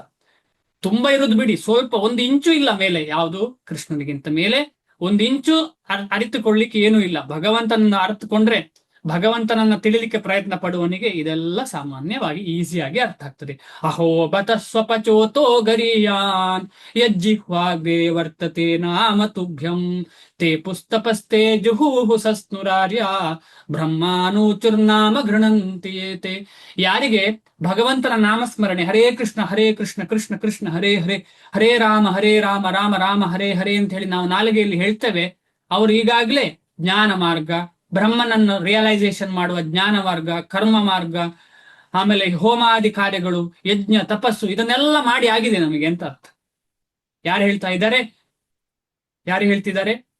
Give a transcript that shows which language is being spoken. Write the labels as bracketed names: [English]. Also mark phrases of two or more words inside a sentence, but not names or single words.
[Kannada] ತುಂಬಾ ಇರೋದು ಬಿಡಿ, ಸ್ವಲ್ಪ 1 ಇಂಚು ಇಲ್ಲ ಮೇಲೆ. ಯಾವುದು? ಕೃಷ್ಣನಿಗಿಂತ ಮೇಲೆ 1 ಇಂಚು ಅರಿತುಕೊಳ್ಳಿಕ್ಕೆ ಏನೂ ಇಲ್ಲ. ಭಗವಂತನನ್ನ ಅರ್ಥಕೊಂಡ್ರೆ, ಭಗವಂತನನ್ನ ತಿಳಿಲಿಕ್ಕೆ ಪ್ರಯತ್ನ ಪಡುವನಿಗೆ ಇದೆಲ್ಲ ಸಾಮಾನ್ಯವಾಗಿ ಈಸಿಯಾಗಿ ಅರ್ಥ ಆಗ್ತದೆ. [Sanskrit] ಅಹೋ ಬತ ಸ್ವಪಚೋತೋ ಗರಿಯಾನ್ ಯಜ್ಜಿಹ್ವಾಗ್ರೇ ವರ್ತತೆ ನಾಮ ತುಭ್ಯಂ ತೇ ಪುಸ್ತಪಸ್ತೆ ಜುಹೂಹು ಸಸ್ನುರಾರ್ಯ ಬ್ರಹ್ಮಾನೂಚುರ್ನಾಮ ಗೃಣಂತಿಯೇತೆ. [Kannada] ಯಾರಿಗೆ ಭಗವಂತನ ನಾಮಸ್ಮರಣೆ, [Sanskrit] ಹರೇ ಕೃಷ್ಣ ಕೃಷ್ಣ ಕೃಷ್ಣ ಹರೇ ಹರೇ, ಹರೇ ರಾಮ ರಾಮ ರಾಮ ಹರೇ ಹರೇ [Kannada] ಅಂತ ಹೇಳಿ ನಾವು ನಾಲಿಗೆಯಲ್ಲಿ ಹೇಳ್ತೇವೆ, ಅವರು ಈಗಾಗಲೇ ಜ್ಞಾನ ಮಾರ್ಗ, ಬ್ರಹ್ಮನನ್ನು ರಿಯಲೈಸೇಷನ್ ಮಾಡುವ ಜ್ಞಾನ ಮಾರ್ಗ, ಕರ್ಮ ಮಾರ್ಗ, ಆಮೇಲೆ ಹೋಮಾದಿ ಕಾರ್ಯಗಳು, ಯಜ್ಞ, ತಪಸ್ಸು, ಇದನ್ನೆಲ್ಲ ಮಾಡಿ ಆಗಿದೆ ನಮಗೆ ಅಂತ ಅರ್ಥ. ಯಾರು ಹೇಳ್ತಾ ಇದ್ದಾರೆ? ಯಾರು ಹೇಳ್ತಿದ್ದಾರೆ?